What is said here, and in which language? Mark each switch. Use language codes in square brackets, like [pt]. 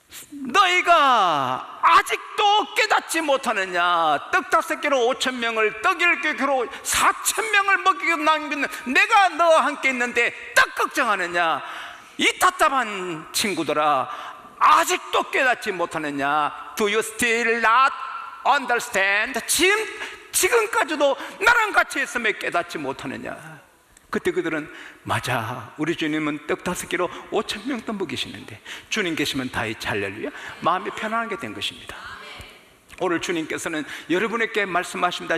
[ko] 너희가 아직도 깨닫지 못하느냐? 떡 5개로 5,000명을 떡 7개로 4,000명을 먹이고 남기는 내가 너와 함께 있는데 떡 걱정하느냐? 이 답답한 친구들아, 아직도 깨닫지 못하느냐? [en] Do you still not understand? [ko] 지금까지도 나랑 같이 있으면 깨닫지 못하느냐? 그때 그들은 맞아, 우리 주님은 떡 5개로 5,000명도 먹이시는데 주님 계시면 다 있지, 할렐루야. 마음이 편안하게 된 것입니다. 오늘 주님께서는 여러분에게 말씀하십니다.